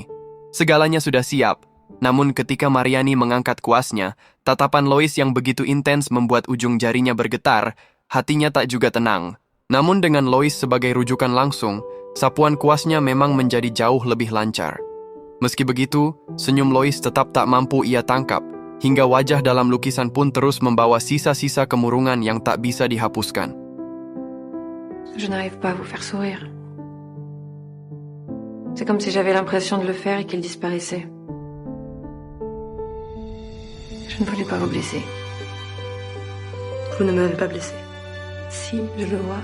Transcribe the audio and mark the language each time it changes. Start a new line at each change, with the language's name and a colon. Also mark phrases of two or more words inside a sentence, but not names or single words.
Indonesian: Segalanya sudah siap, namun ketika Mariani mengangkat kuasnya, tatapan Lois yang begitu intens membuat ujung jarinya bergetar, hatinya tak juga tenang. Namun dengan Lois sebagai rujukan langsung, sapuan kuasnya memang menjadi jauh lebih lancar. Meski begitu, senyum Lois tetap tak mampu ia tangkap, hingga wajah dalam lukisan pun terus membawa sisa-sisa kemurungan yang tak bisa dihapuskan.
French: Je n'arrive pas à vous faire sourire. C'est comme si j'avais l'impression de le faire et qu'il disparaissait. Je ne voulais pas vous blesser. Vous ne m'avez pas blessé. Si, je le vois.